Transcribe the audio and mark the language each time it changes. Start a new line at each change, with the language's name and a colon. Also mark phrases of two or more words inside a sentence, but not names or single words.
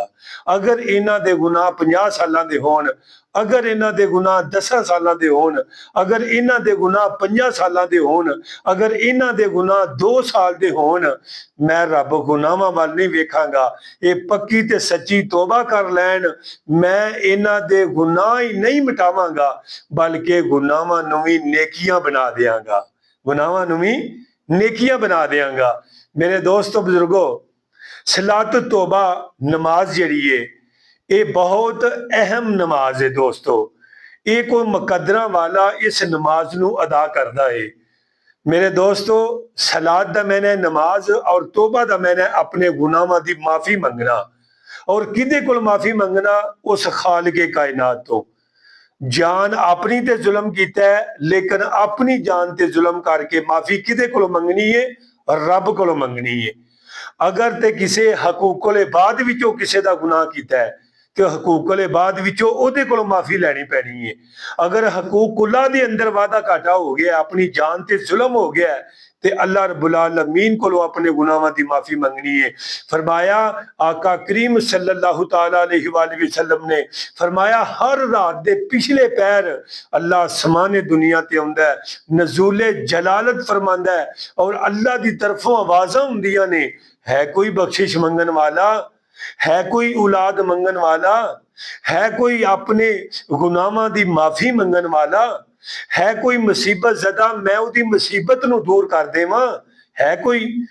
Punjabi: اگر انہاں دے گناہ 50 سالاں دے ہون، اگر انہاں دے گناہ 10 سالاں دے ہون، اگر انہاں دے گناہ 50 سالاں دے ہون، اگر انہاں دے گناہ 2 سال دے ہون، میں رب گناہاں وال نہیں ویکھاں گا. یہ پکی تے سچی توبہ کر لین، میں انہاں دے گناہ ہی نہیں مٹاواں گا بلکہ گناہاں نوں بھی نیکیاں بنا دیاں گا، گناہاں نوں بھی نیکیاں بنا دیاں گا. میرے دوستو، بزرگو، صلاۃ توبہ نماز جیہڑی ہے یہ بہت اہم نماز ہے. دوستو، یہ کوئی مقدراں والا اس نماز نوں ادا کردا ہے. میرے دوستو، صلاۃ دا میں نے نماز اور توبہ دا میں نے اپنے گناہاں دی معافی منگنا اور کہدے کول معافی منگنا، اس خالقِ کائنات تو. جان اپنی تے ظلم کیتا ہے، لیکن اپنی جان تے ظلم کر کے معافی کہدے کول منگنی ہے? رب کول منگنی ہے. اگر تے کسی
Arabic: حقوق العباد
Punjabi: وچوں کسی دا گناہ کیتا ہے تو
Arabic: حقوق العباد
Punjabi: وچوں اوہدے کولوں معافی لینی پینی ہے. اگر حقوق اللہ دے اندر وادا گھاٹا ہو گیا، اپنی جان تے ظلم ہو گیا تے
Arabic: الله رب العالمين
Punjabi: کولوں اپنے گناہاں دی معافی منگنی ہے. فرمایا آقا کریم
Arabic: صلى الله تعالى عليه وسلم
Punjabi: نے فرمایا ہر رات دے پچھلے پہر اللہ آسمانِ دنیا تے آؤندا ہے، نزولِ جلالت فرماندا ہے اور اللہ دی طرفوں آوازاں ہندیاں نے، ہے کوئی بخشش منگن والا? ہے کوئی اولاد منگن والا، ہے کوئی اپنے گناہاں دی معافی منگن والا، ہے کوئی مصیبت زدہ میں اوہدی مصیبت نوں دور کر دیواں، ہے کوئی?